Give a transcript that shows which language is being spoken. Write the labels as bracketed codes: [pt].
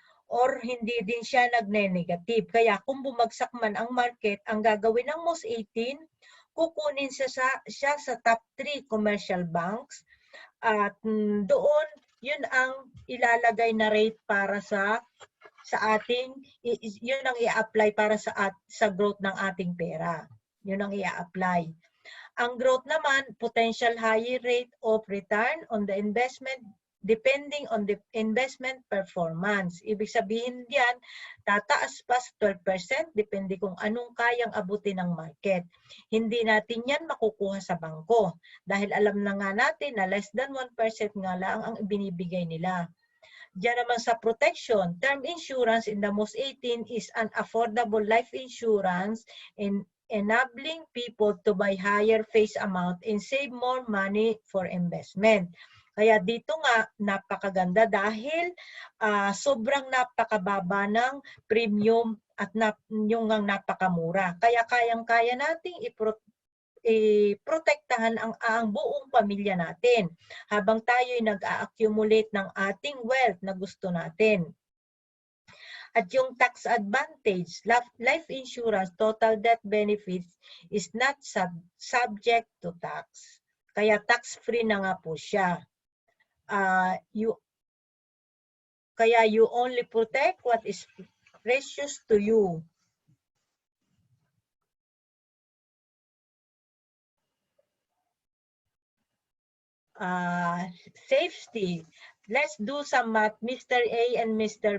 [tl] Or hindi din siya nagne-negative. Kaya kung bumagsak man ang market, ang gagawin ng MOS 18, kukunin siya sa top 3 commercial banks at doon yun ang ilalagay na rate para sa ating, yun ang i-apply para sa growth ng ating pera. Yun ang i-apply. Ang growth naman, [en] potential higher rate of return on the investment depending on the investment performance. [tl] Ibig sabihin diyan, tataas pa sa 12% depende kung anong kayang abutin ng market. Hindi natin yan makukuha sa bangko dahil alam na nga natin na less than 1% nga lang ang ibinibigay nila. Diyan naman sa [en] protection, term insurance in the MOS 18 is an affordable life insurance in enabling people to buy higher face amount and save more money for investment. [tl] Kaya dito nga, napakaganda dahil sobrang napakababa ng premium at yung napakamura. Kaya kayang-kaya nating i-protektahan ang buong pamilya natin habang tayo'y nag-a-accumulate ng ating wealth na gusto natin. At yung [en] tax advantage, life insurance total death benefits is not subject to tax. [tl] Kaya tax-free na nga po siya. Kaya [en] you only protect what is precious to you. Safety. Let's do some math. Mr. A and Mr.